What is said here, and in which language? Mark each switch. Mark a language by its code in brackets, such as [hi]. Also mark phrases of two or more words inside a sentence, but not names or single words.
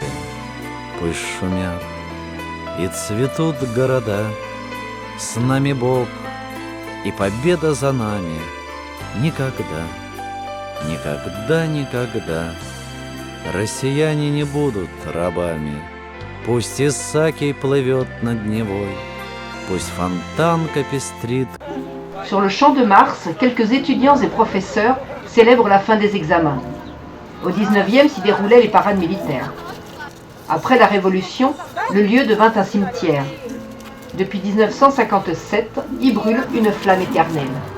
[ru] Пусть шумят и цветут города, с нами Бог и победа за нами. Никогда, никогда, никогда россияне не будут рабами. Пусть Исаакий плывет над Невой, пусть Фонтанка пестрит. [fr] Sur le champ de Mars, quelques étudiants et professeurs célèbrent la fin des examens. Au XIXe s'y déroulaient les parades militaires. Après la Révolution, le lieu devint un cimetière. Depuis 1957, y brûle une flamme éternelle.